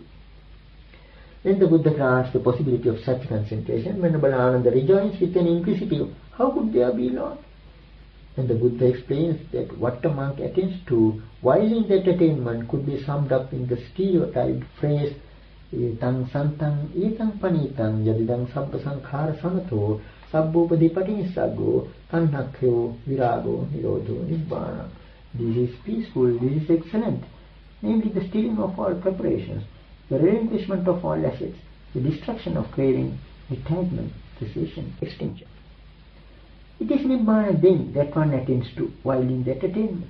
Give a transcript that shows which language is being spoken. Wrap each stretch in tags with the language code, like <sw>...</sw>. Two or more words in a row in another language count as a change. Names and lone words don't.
<en>When the Buddha grants the possibility of such concentration, Venerable Ananda rejoins with an inquisitive, how could there be, Lord? And the Buddha explains that what a monk attains to while in that attainment could be summed up in the stereotyped phrase,</en> <pi>etang santang etang panitang yadidang sabba sankhara samato sabbopadi nissago tanhakyo virago nirodho nibbana.</pi> <en>This is peaceful, this is excellent, namely the stilling of all preparations, the relinquishment of all assets, the destruction of craving, detachment, cessation, extinction. It is Nibbana then that one attains to while in that attainment.</en>